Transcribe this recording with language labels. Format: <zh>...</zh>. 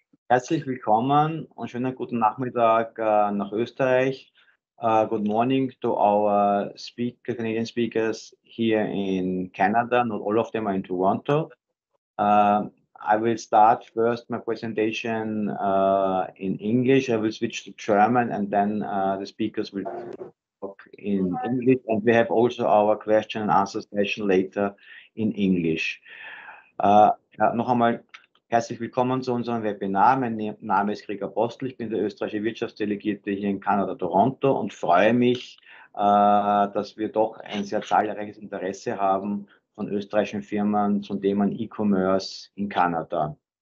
<de>Herzlich willkommen und schönen guten Nachmittag nach Österreich.</de> <en>Good morning to our Canadian speakers here in Canada. Not all of them are in Toronto. I will start first my presentation in English. I will switch to German and then the speakers will talk in English. And we have also our question and answer session later in English.</en> <de>Noch einmal herzlich willkommen zu unserem Webinar. Mein Name ist Gregor Postel, ich bin der österreichische Wirtschaftsdelegierte hier in Kanada, Toronto, und freue mich, dass wir doch ein sehr zahlreiches Interesse haben von österreichischen Firmen zum Thema E-Commerce in Kanada.</de>